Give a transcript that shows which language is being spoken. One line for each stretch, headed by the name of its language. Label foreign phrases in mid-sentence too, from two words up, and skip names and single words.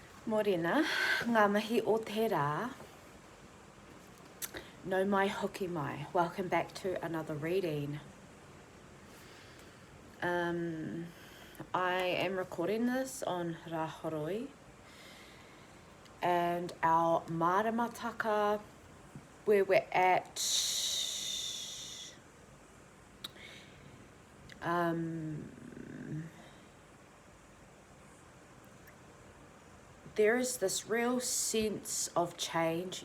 Māori: Morena, ngā mihi o te rā. No mai hoki mai.
English: Welcome back to another reading. I am recording this on Rahoroi, and our maramataka, where we're at, there is this real sense of change.